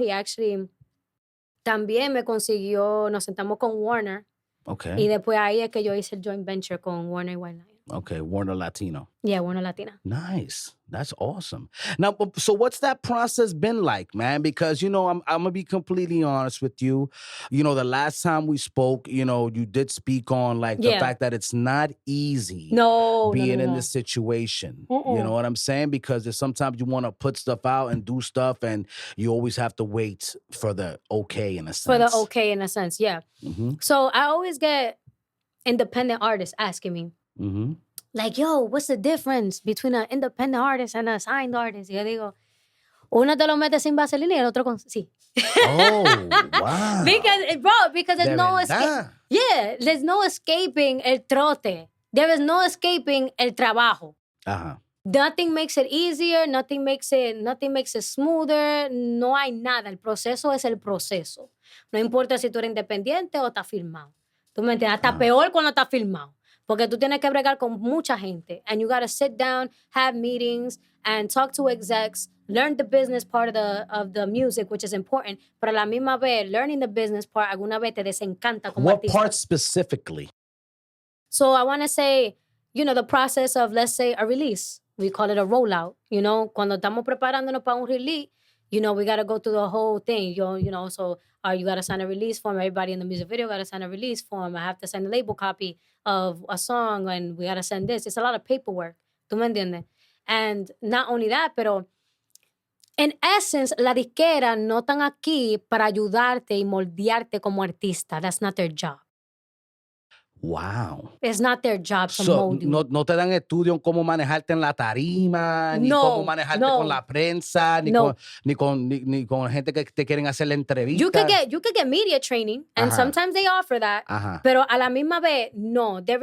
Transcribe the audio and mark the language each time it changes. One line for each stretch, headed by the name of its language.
English: He actually
Spanish: también me consiguió, nos sentamos con Warner.
English: Okay.
Spanish: Y después ahí es que yo hice el joint venture con Warner y White Lion.
English: Okay, Warner Latino. Yeah, Warner Latina. Nice. That's awesome. Now, so what's that process been like, man? Because, I'm going to be completely honest with you. The last time we spoke, you did speak on the fact that it's not easy being in this situation. You know what I'm saying? Because sometimes you want to put stuff out and do stuff, and you always have to wait for the okay in a sense. For the okay in a sense, yeah. Mm-hmm. So I always get independent artists asking me, like, yo, what's the difference between an independent artist and a signed artist?
Spanish: Y yo digo, uno te lo mete sin vaselina y el otro con... Sí.
English: Oh, wow. Because there's there's no escaping el trote. There is no escaping el trabajo. Uh-huh. Nothing makes it easier, nothing makes it smoother,
Spanish: no hay nada. El proceso es el proceso. No importa si tú eres independiente o estás firmado. ¿Tú me entiendes? Hasta peor cuando estás firmado. Porque tú tienes que bregar con mucha gente.
English: And you got to sit down, have meetings, and talk to execs, learn the business part of the music, which is important.
Spanish: Pero a la misma vez,
English: learning the business part,
Spanish: alguna vez te desencanta como
English: What
Spanish: artista.
English: part specifically? So I want to say, the process of, let's say, a release. We call it a rollout.
Spanish: Cuando estamos preparándonos para un release,
English: we got to go through the whole thing. So you got to sign a release form. Everybody in the music video got to sign a release form. I have to send a label copy of a song, and we got to send this. It's a lot of paperwork.
Spanish: ¿Tú me entiendes?
English: And not only that, pero in essence,
Spanish: la disquera no están aquí para ayudarte y moldearte como artista.
English: That's not their job. Wow. It's not their job to So, mold you.
Spanish: no te dan estudio en cómo manejarte en la tarima, ni cómo manejarte con la prensa, ni con gente que te quieren hacer la entrevista.
English: You could get media training, and sometimes they offer that.
Spanish: Pero a la misma vez, no.